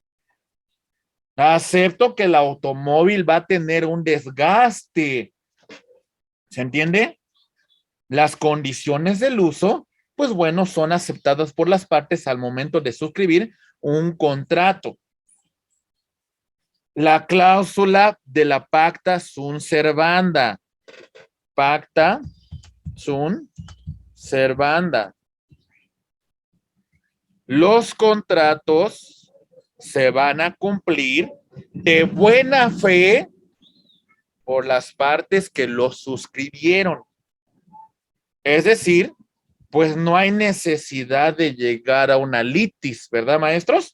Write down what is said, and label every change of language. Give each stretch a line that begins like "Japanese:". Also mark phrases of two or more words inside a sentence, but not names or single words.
Spanish: Acepto que el automóvil va a tener un desgaste. ¿Se entiende? Las condiciones del uso, pues bueno, son aceptadas por las partes al momento de suscribir un contrato. La cláusula de la
Latin: pacta sunt servanda. Pacta sunt servanda.
Spanish: Los contratos se van a cumplir de buena fe por las partes que los suscribieron. Es decir, pues no hay necesidad de llegar a una litis, ¿verdad, maestros?